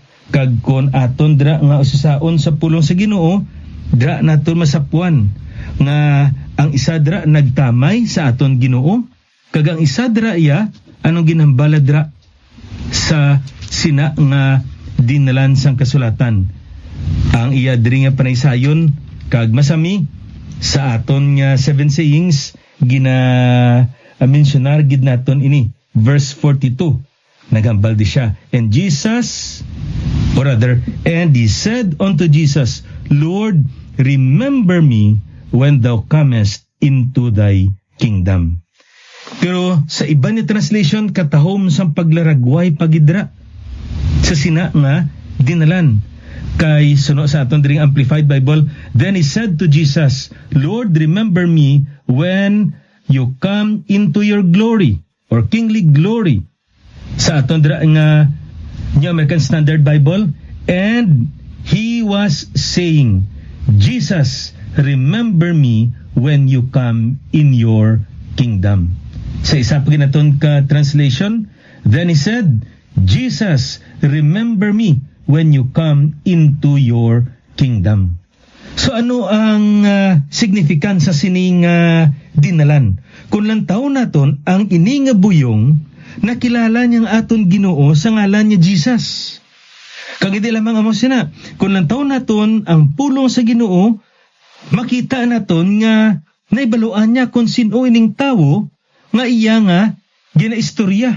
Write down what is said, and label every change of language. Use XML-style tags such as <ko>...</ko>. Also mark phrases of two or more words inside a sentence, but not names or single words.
<hil>Kag kon aton dira nga usisaon sa pulong sa Ginoo, dira naton masapuan nga ang isa dira nagtamay sa aton Ginoo, kag ang isa dira iya anong ginhambala dira sa sina nga dinalan sang kasulatan. Ang iya diri nga panaysayon kag masami sa aton nga</hil> <en>seven sayings</en> <hil>mentionar gid naton ini verse 42. Nagambal di siya,</hil> <en>and he said unto Jesus, Lord, remember me when thou comest into thy kingdom.</en> <hil>Pero sa iba ni translation, katahom sang paglaragway pagidra sa sina nga dinalan. Kay suno sa aton diring Amplified Bible,</hil> <en>then he said to Jesus, Lord, remember me when you come into your glory or kingly glory.</en> <hil>Sa aton dira nga New American Standard Bible,</hil> <en>and he was saying, Jesus, remember me when you come in your kingdom.</en> <hil>Sa isa pa ginaton ka translation,</hil> <en>then he said, Jesus, remember me when you come into your kingdom.</en> <hil>So ano ang significance sa sining dinalan? Kung lantaw naton ang ini nga buyong nakilala niyang aton Ginoo sa ngalan niya Jesus. Kag hindi lamang amo sina, kung lantaw naton ang pulong sa Ginoo, makita naton nga naibaluan niya kung sino ining tawo nga iya nga ginaistorya.</hil>